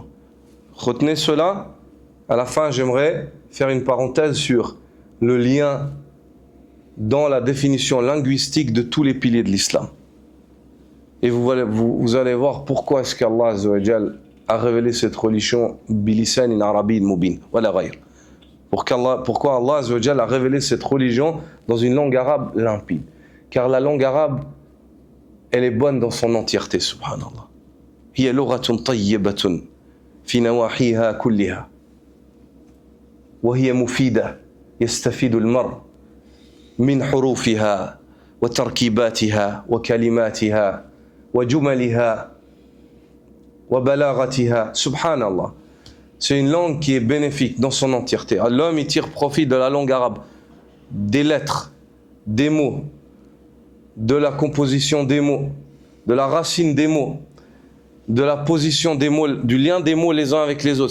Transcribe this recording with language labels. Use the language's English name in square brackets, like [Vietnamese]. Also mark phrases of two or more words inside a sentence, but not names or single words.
[French] Retenez cela. À la fin, j'aimerais faire une parenthèse sur le lien dans la définition linguistique de tous les piliers de l'islam. Et vous allez voir pourquoi est-ce qu' [Arabic] الله عز وجل [French] a révélé cette religion [Arabic] بلسان عربي مبين ولا غير. [French] Pourquoi [Arabic] الله عز وجل [French] a révélé cette religion dans une langue arabe limpide. Car la langue arabe, elle est bonne dans son entièreté, subhanallah. [Arabic] هي لغة طيبة في نواحيها كلها. وهي مفيدة يستفيد المرء من حروفها وتركيباتها وكلماتها وجملها وبلاغتها سبحان الله. [French] C'est une langue qui est bénéfique dans son entièreté. L'homme, il tire profit de la langue arabe, des lettres, des mots, de la composition des mots, de la racine des mots, de la position des mots, du lien des mots les uns avec les autres.